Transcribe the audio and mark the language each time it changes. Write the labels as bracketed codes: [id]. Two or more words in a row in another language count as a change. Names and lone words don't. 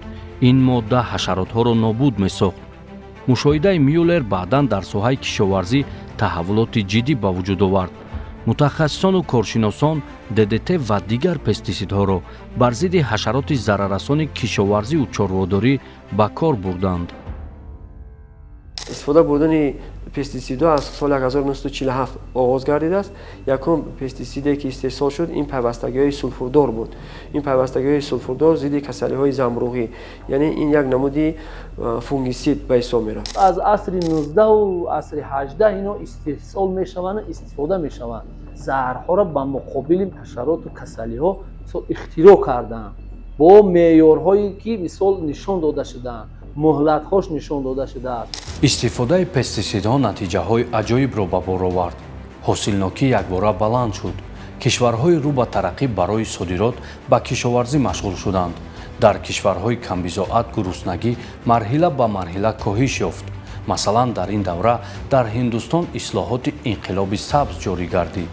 [tg] ин модда ҳашаротҳоро нобуд месохт. мушоҳидаи Мюллер баъдан дар соҳаи кишоварзӣ таҳаввулоти ҷиддӣ ба вуҷуд овард. мутахассисону коршиносон ддт ва дигар пестисидҳоро бар зидди ҳашароти зараррасони кишоварзиву чорводорӣ ба кор бурданд. [fa] استفاده بردن پستیسیدها از سال 1947 آغاز گردیده است. یکم پستیسیدی که استحصال شد این پیوستگی‌های سولفوردار بود. این پیوستگی‌های سولفوردار ضد کسالی‌های زنبروغی، یعنی این یک نمودی فونگیسید به حساب می‌رفت. از عصر 19 و عصر 18 اینا استحصال میشوند، استفاده میشوند. زهرها را به مقابل حشرات و کسالی‌ها اختراع کردند با معیارهایی که مثال نشان داده شدند. مهلت‌هاش نشان داده شده است. استفاده پستیسیدها [tg] натиҷаҳои аҷоибро ба бор овард. ҳосилнокӣ якбора баланд шуд. кишварҳои рӯ ба тараққӣ барои содирот ба кишоварзӣ машғул шуданд. дар кишварҳои камбизоат гуруснагӣ марҳила ба марҳила коҳиш ёфт. масалан, дар ин давра дар Ҳиндустон ислоҳоти инқилоби сабз ҷорӣ гардид.